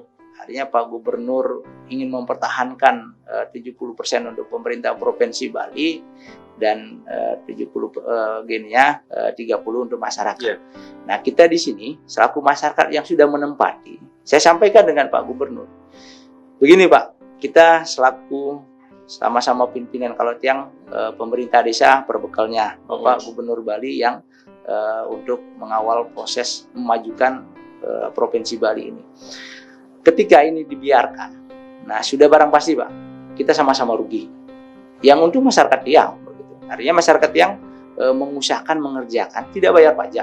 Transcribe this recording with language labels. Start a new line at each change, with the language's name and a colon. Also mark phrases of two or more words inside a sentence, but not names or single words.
Indonesian: Artinya Pak Gubernur ingin mempertahankan 70% untuk pemerintah Provinsi Bali dan 30 untuk masyarakat. Yeah. Nah, kita di sini selaku masyarakat yang sudah menempati, saya sampaikan dengan Pak Gubernur, begini Pak, kita selaku sama-sama pimpinan, kalau tiang pemerintah desa perbekalnya Bapak Gubernur Bali yang untuk mengawal proses memajukan Provinsi Bali ini. Ketika ini dibiarkan, nah sudah barang pasti Pak, kita sama-sama rugi. Yang untuk masyarakat tiang, begitu. Artinya masyarakat yang mengusahakan mengerjakan tidak bayar pajak.